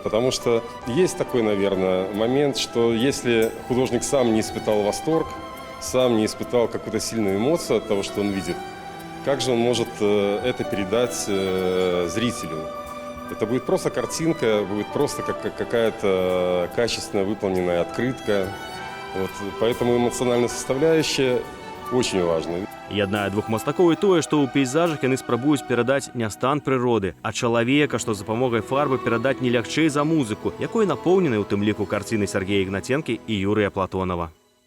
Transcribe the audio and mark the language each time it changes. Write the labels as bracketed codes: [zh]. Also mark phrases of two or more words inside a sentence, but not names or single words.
[ru] Потому что есть такой, наверное, момент, что если художник сам не испытал восторг, сам не испытал какую-то сильную эмоцию от того, что он видит, как же он может это передать зрителю? Это будет просто картинка, будет просто какая-то качественно выполненная открытка. Вот, поэтому эмоциональная составляющая очень важна. [be] Яднае двух мастакоў і тое, што ў пейзажах яны спрабуюць перадаць не стан прыроды, а чалавека, што з дапамогай фарбы перадаць не лягчэй за музыку, якой напоўнены ў тым ліку карціны Сергея Ігнаценкі і Юрыя Платонова.